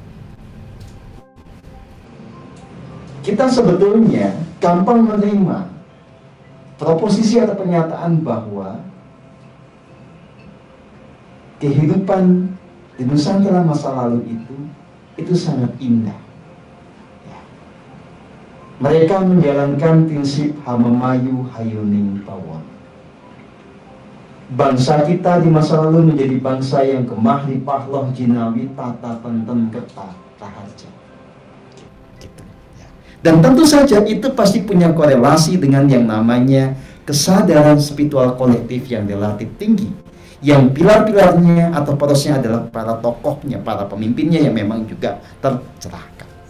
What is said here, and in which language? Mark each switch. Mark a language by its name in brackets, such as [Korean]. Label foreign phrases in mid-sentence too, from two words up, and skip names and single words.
[Indonesian] Kita sebetulnya gampang menerima proposisi atau pernyataan bahwa kehidupan di Nusantara masa lalu itu sangat indah. Ya. Mereka menjalankan prinsip [Javanese] Hamemayu Hayuning Pawon. [Indonesian] Bangsa kita di masa lalu menjadi bangsa yang [Javanese] gemah lipah jinawi tata tenten ketah raharja. [Indonesian] Dan tentu saja itu pasti punya korelasi dengan yang namanya kesadaran spiritual kolektif yang relatif tinggi, yang pilar-pilarnya atau porosnya adalah para tokohnya, para pemimpinnya yang memang juga tercerahkan.